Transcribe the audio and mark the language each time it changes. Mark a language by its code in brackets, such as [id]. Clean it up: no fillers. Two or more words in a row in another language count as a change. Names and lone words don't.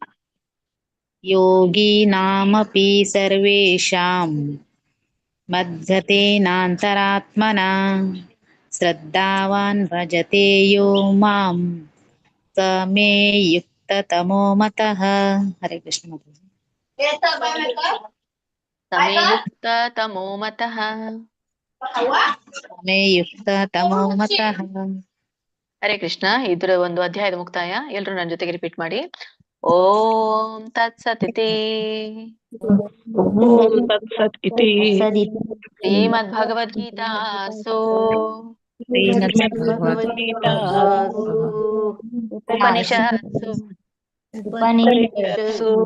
[sa] ಯೋಗೀನಾಮಪಿ ಸರ್ವೇಷಾಂ ಮದ್ಗತೇನಾಂತರಾತ್ಮನಾ ಶ್ರದ್ಧಾವಾನ್ ಭಜತೆ ಯೋ ಮಾಂ ಸಮೇ ಯುಕ್ತತಮೋ ಮತಃ. ಹರೇ ಕೃಷ್ಣ ಮಾತಾಜಿ. ಸಮೇ ಯುಕ್ತತಮೋ ಮತಃ. ಸಮೇ ಯುಕ್ತತಮೋ ಮತಃ. ಹರೇ ಕೃಷ್ಣ. [kn] ಇದ್ರ ಒಂದು ಅಧ್ಯಾಯದ ಮುಕ್ತಾಯ. ಎಲ್ರು ನನ್ನ ಜೊತೆಗೆ ರಿಪೀಟ್ ಮಾಡಿ. [sa] ಓಂ ತತ್ಸತ್ ಇತಿ ಶ್ರೀಮದ್ ಭಗವದ್ಗೀತಾಸು ಉಪನಿಷತ್ಸು